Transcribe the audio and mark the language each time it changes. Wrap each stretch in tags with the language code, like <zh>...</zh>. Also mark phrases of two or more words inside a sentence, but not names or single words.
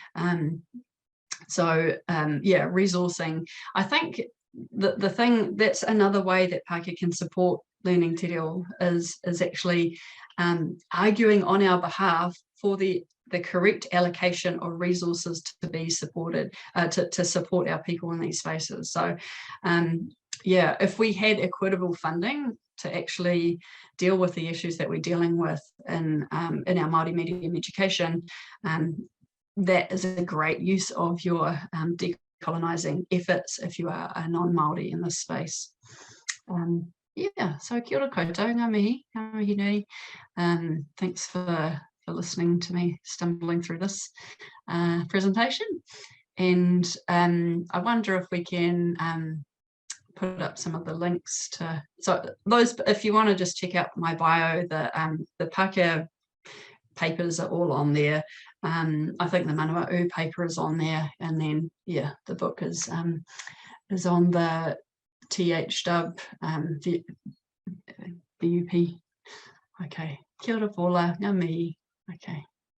<en>So yeah, resourcing. I think the thing, that's another way that Pākehā can support learning te reo is actually arguing on our behalf for the correct allocation of resources to be supported, to support our people in these spaces. So yeah, if we had equitable funding to actually deal with the issues that we're dealing with in our Māori medium education, that is a great use of your decolonising efforts if you are a non-Māori in this space. Yeah, so</en> <mi>kia ora koutou, ngā mihi, ngā mihi nui.</mi> <en>Thanks for listening to me stumbling through this presentation. And I wonder if we can put up some of the links to, so those, if you want to just check out my bio, the Pākehā papers are all on there. I think the Manawa'u paper is on there, and then yeah, the book is on the THW VUP.</en> <mi>Okay, kia ora pola, ngā mihi.</mi> <en>Okay.</en>